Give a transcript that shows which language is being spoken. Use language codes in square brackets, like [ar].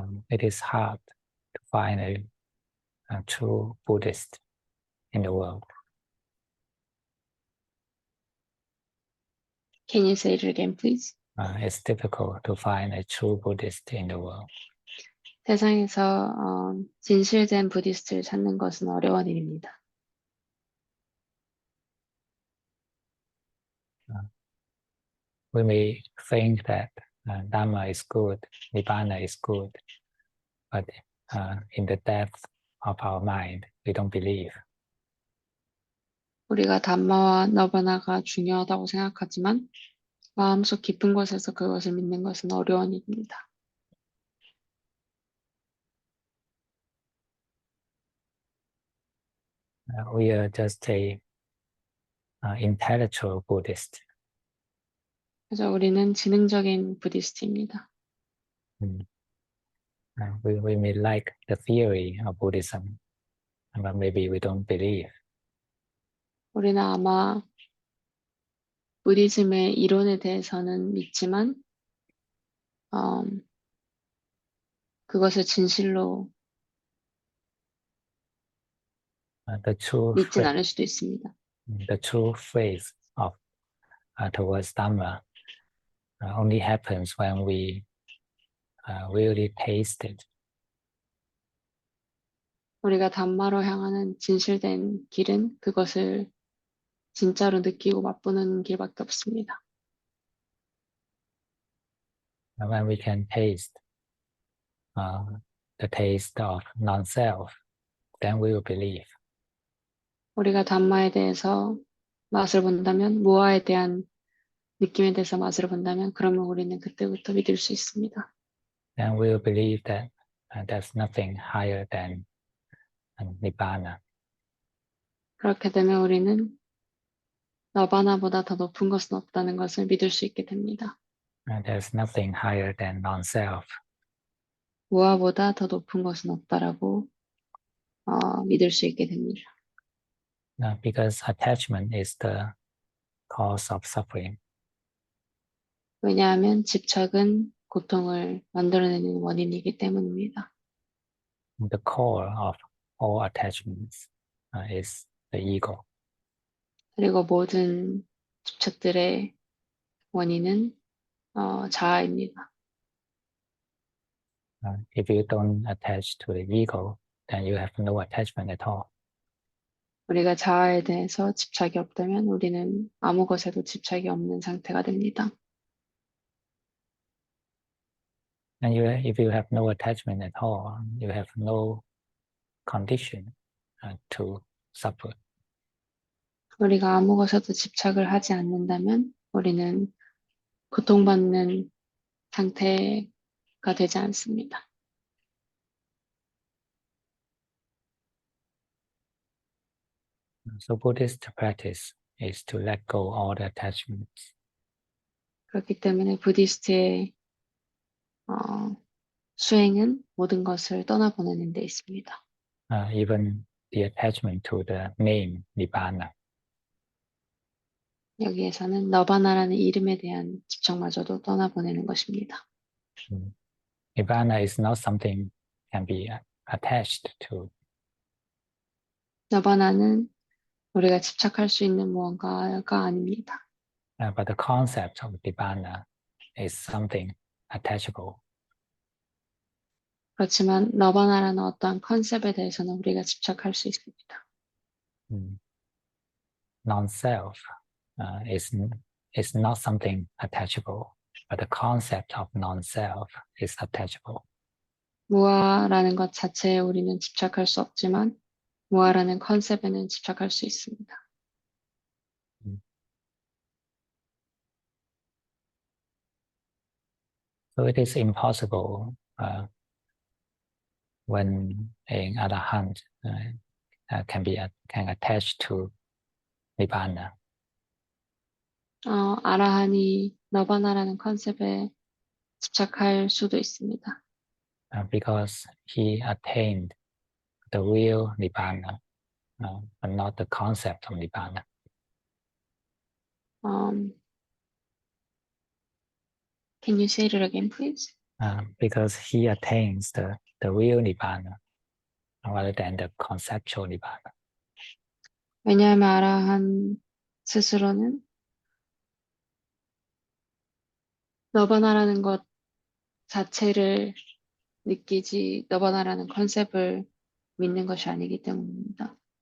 [en] It is hard to find a true Buddhist in the world. Can you say it again, please? It's difficult to find a true Buddhist in the world. [ko] 세상에서 진실된 부디스트를 찾는 것은 어려운 일입니다. [en] We may think that Dhamma is good, Nibbana is good, but in the depth of our mind, we don't believe. [ko] 우리가 담마와 너바나가 중요하다고 생각하지만 마음속 깊은 곳에서 그것을 믿는 것은 어려운 일입니다. [en] We are just a intellectual Buddhist. [ko] 그래서 우리는 지능적인 부디스트입니다. [en] We may like the theory of Buddhism, but maybe we don't believe. [ko] 우리는 아마 부디즘의 이론에 대해서는 믿지만 그것을 진실로 믿진 않을 수도 있습니다. [en] The true faith of towards Dhamma only happens when we really taste it. [ko] 우리가 담마로 향하는 진실된 길은 그것을 진짜로 느끼고 맛보는 길밖에 없습니다. [en] When we can taste the taste of non-self, then we will believe. [ko] 우리가 담마에 대해서 맛을 본다면, 무아에 대한 느낌에 대해서 맛을 본다면, 그러면 우리는 그때부터 믿을 수 있습니다. [en] Then we will believe that there's nothing higher than Nibbana. [ko] 그렇게 되면 우리는 너바나보다 더 높은 것은 없다는 것을 믿을 수 있게 됩니다. [en] There's nothing higher than non-self. [ko] 무아보다 더 높은 것은 없다라고 믿을 수 있게 됩니다. [en] Because attachment is the cause of suffering. [ko] 왜냐하면 집착은 고통을 만들어내는 원인이기 때문입니다. [en] The core of all attachments is the ego. [ko] 그리고 모든 집착들의 원인은 자아입니다. [en] If you don't attach to the ego, then you have no attachment at all. [ko] 우리가 자아에 대해서 집착이 없다면 우리는 아무 것에도 집착이 없는 상태가 됩니다. [en] And if you have no attachment at all, you have no condition to suffer. [ko] 우리가 아무 것에도 집착을 하지 않는다면 우리는 고통받는 상태가 되지 않습니다. [en] So Buddhist practice is to let go all the attachments. [ko] 그렇기 때문에 부디스트의 수행은 모든 것을 떠나보내는 데 있습니다. [en] Even the attachment to the name Nibbana. [ko] 여기에서는 너바나라는 이름에 대한 집착마저도 떠나보내는 것입니다. [en] Nibbana is not something can be attached to. [ko] 너바나는 우리가 집착할 수 있는 무언가가 아닙니다. [en] But the concept of Nibbana is something attachable. [ko] 그렇지만 너바나라는 어떠한 컨셉에 대해서는 우리가 집착할 수 있습니다. [en] Non-self is not something attachable, but the concept of non-self is attachable. [ko] 무아라는 것 자체에 우리는 집착할 수 없지만 무아라는 컨셉에는 집착할 수 있습니다. [en] So it is impossible when an arahant can attach to nibbana. [ko] 아라한이 너바나라는 컨셉에 집착할 수도 있습니다. [en] Because he attained the real nibbana, but not the concept of nibbana. Can you say it again, please? Because he attains the real nibbana rather than the conceptual nibbana. [ko] 왜냐하면 아라한 스스로는 너바나라는 것 자체를 느끼지 너바나라는 컨셉을 믿는 것이 아니기 때문입니다.